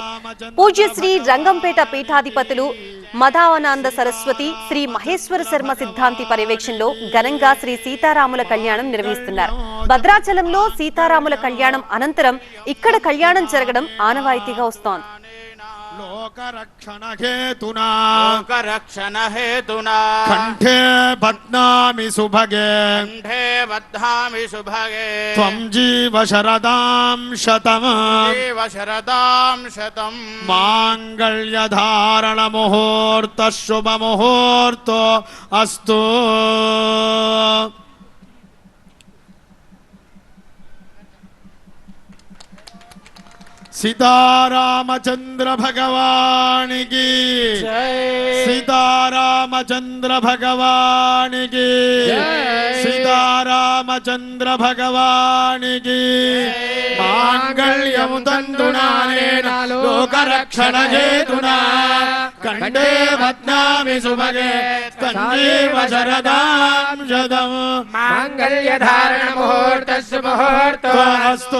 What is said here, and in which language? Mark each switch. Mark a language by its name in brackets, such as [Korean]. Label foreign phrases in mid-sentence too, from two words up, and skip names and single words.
[Telugu] పూజ్యశ్రీ రంగంపేట పీఠాధిపతులు మదావనానంద సరస్వతి శ్రీ మహేశ్వర శర్మ సిద్ధాంతి పర్యవేక్షణలో ఘనంగా శ్రీ సీతారాముల కళ్యాణం నిర్వహిస్తున్నారు. భద్రాచలంలో సీతారాముల కళ్యాణం అనంతరం ఇక్కడ కళ్యాణం జరగడం ఆనవాయితీగా వస్తోంది. [Sanskrit] లోకరక్షణ హేతునా लोकरक्षण हेतुना కంఠే బధ్నామి సుభగే कंठे बध्नामि सुभगे త్వం జీవ శరదాం శతం जीव शरदां शतम् మాంగళ్య ధారణ ముహూర్త శుభ ముహూర్తో అస్తు. [Hindi] सीतारामचंद्र भगवान की सीतारामचंद्र भगवान की सीतारामचंद्र भगवान की [Sanskrit] मांगल्यं तन्तुनानेन लोकरक्षण हेतुना कंठे बध्नामि सुभगे तञ्जीव शरदां शतम् मांगल्य धारण मुहूर्तस्य मुहूर्तो अस्तु.